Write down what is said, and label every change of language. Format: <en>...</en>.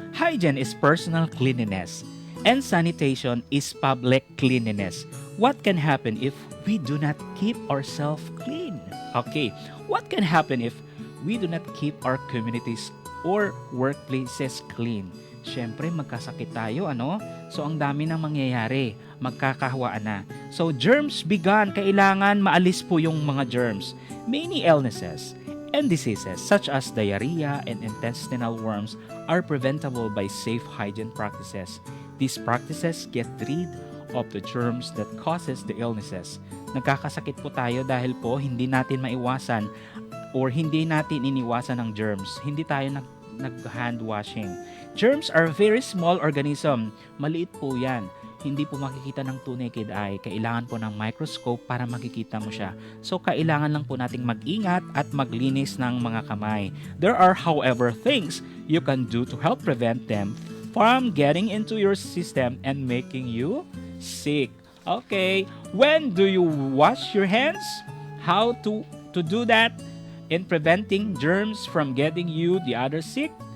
<en>Hygiene is personal cleanliness, and sanitation is public cleanliness. What can happen if we do not keep ourselves clean? Okay, what can happen if we do not keep our communities or workplaces clean?</en> <tl>Siyempre, magkasakit tayo, ano? So, ang dami nang mangyayari. Magkakahawaan na.</tl> <en>So, germs began.</en> <tl>Kailangan maalis po yung mga germs.</tl> <en>Many illnesses and diseases such as diarrhea and intestinal worms are preventable by safe hygiene practices. These practices get rid of the germs that causes the illnesses.</en> <tl>Nagkakasakit po tayo dahil po hindi natin maiwasan or hindi natin iniwasan ng germs. Hindi tayo nag-hand washing.</tl> <en>Germs are very small organism.</en> <tl>Maliit po yan. Hindi po makikita ng two naked eye. Kailangan po ng microscope para makikita mo siya. So, kailangan lang po nating mag-ingat at maglinis ng mga kamay.</tl> <en>There are, however, things you can do to help prevent them from getting into your system and making you sick. Okay, when do you wash your hands? How to do that in preventing germs from getting you the other sick?</en>